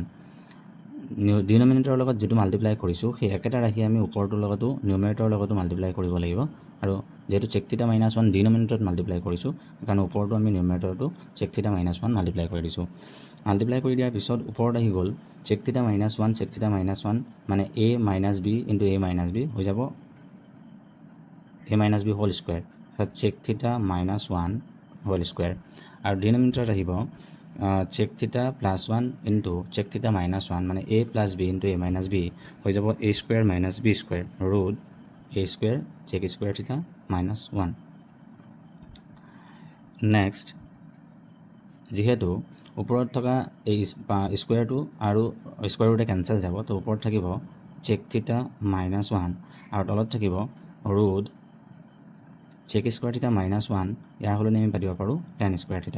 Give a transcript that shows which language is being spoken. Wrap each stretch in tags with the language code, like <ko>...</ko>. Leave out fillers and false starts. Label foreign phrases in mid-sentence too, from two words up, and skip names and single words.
<as>ডিনমিনেটৰৰ লগত যিটো মাল্টিপ্লাই কৰিছোঁ সেই একেটা ৰাশি আমি ওপৰটোৰ লগতো নিউমেৰেটৰৰ লগতো মাল্টিপ্লাই কৰিব লাগিব আৰু যেহেতু</as> <en>sec theta -1</en> <as>ডিনমিনেটৰত মাল্টিপ্লাই কৰিছোঁ সেইকাৰণে ওপৰটো আমি নিউমেৰেটৰটো</as> <en>sec theta -1</en> <as>মাল্টিপ্লাই কৰি দিছোঁ। মাল্টিপ্লাই কৰি দিয়াৰ পিছত ওপৰত আহি গ'ল</as> <en>sec theta -1 sec theta -1</en> <as>মানে a - b ইনটু a - b হৈ যাব a - b</as> <en>whole square,</en> <as>অৰ্থাৎ</as> <en>sec theta -1 whole square</en> <as>আৰু ডিনমিনেটৰত আহিব</as> <en>sec theta +1 into sec theta -1</en> <as>মানে a + b ইনটু a - b হৈ যাব</as> <en>a square - b square root a square sec square theta -1.</en> <as>নেক্সট যিহেতু ওপৰত থকা এই স্কুৱেৰটো আৰু</as> <en>square rootে</en> <as>কেঞ্চেল যাব, তো ওপৰত থাকিব</as> <en>sec theta -1</en> <as>আৰু তলত থাকিব</as> <en>root sec square theta -1</en> <as>ইয়াৰ সলনি আমি পাতিব পাৰোঁ</as> <en>tan square theta.</en>